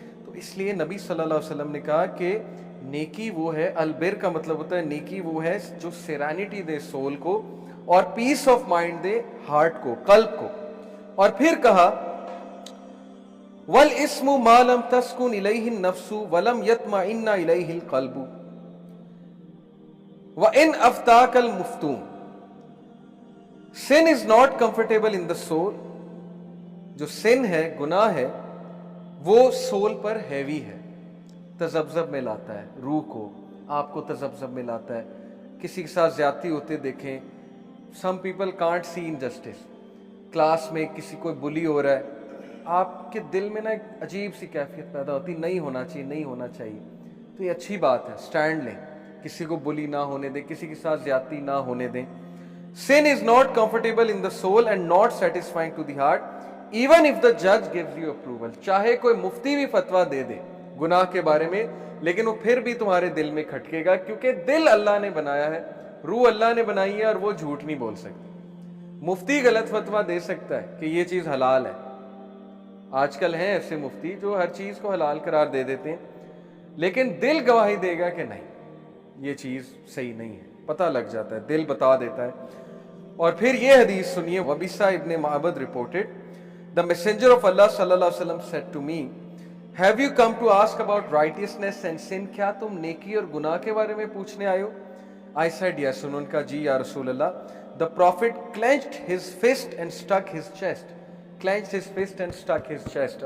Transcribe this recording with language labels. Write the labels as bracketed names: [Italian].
[Urdu] تو اس لیے نبی صلی اللہ علیہ وسلم نے کہا کہ نیکی وہ ہے, البر کا مطلب ہوتا ہے نیکی وہ ہے جو سیرینٹی دے سول کو اور پیس آف مائنڈ دے ہارٹ کو, قلب کو. [Arabic] اور پھر کہا والاسم ما لم تسکن الیہ النفس ولم یطمئن الیہ القلب وان افتاک المفتون. [English] sin is not comfortable in the soul. [Urdu] جو sin ہے, گناہ ہے, وہ سول پر ہیوی ہے, تذبذب میں لاتا ہے روح کو, آپ کو تذبذب میں لاتا ہے. کسی کے ساتھ زیادتی ہوتے دیکھیں, [English] Some people can't see injustice. [Urdu] Class میں کسی کوئی بلی ہو رہا ہے, آپ کے دل میں نا ایک عجیب سی کیفیت پیدا ہوتی, نہیں ہونا چاہیے. تو یہ اچھی بات ہے, سٹینڈ لیں, کسی کو بلی نہ ہونے دیں, کسی کے ساتھ زیادتی نہ ہونے دیں. [English] sin is not comfortable in the soul and not satisfying to the heart even if the judge gives you approval. [Urdu] چاہے کوئی مفتی بھی فتویٰ دے دے گناہ کے بارے میں, لیکن وہ پھر بھی تمہارے دل میں کھٹکے گا, کیونکہ دل اللہ نے بنایا ہے, روح اللہ نے بنائی ہے, اور وہ جھوٹ نہیں بول سکتی. مفتی غلط فتویٰ دے سکتا ہے کہ یہ چیز حلال ہے. آج کل ہیں ایسے مفتی جو ہر چیز کو حلال قرار دے دیتے ہیں, لیکن دل گواہی دے گا کہ نہیں یہ چیز صحیح نہیں ہے, پتہ لگ جاتا ہے, دل بتا دیتا ہے. اور پھر یہ حدیث سنیے, [English] وبیسہ ابن معبد reported, the messenger of Allah sallallahu alaihi wasallam said to me, have you come to ask about righteousness and sin? [Urdu] کیا تم نیکی اور گناہ کے بارے میں پوچھنے آئے ہو؟ [English] I said yes. [Urdu] انہوں نے کہا جی یا رسول اللہ. [English] The prophet clenched his fist and struck his chest. Clenched his fist and struck his chest.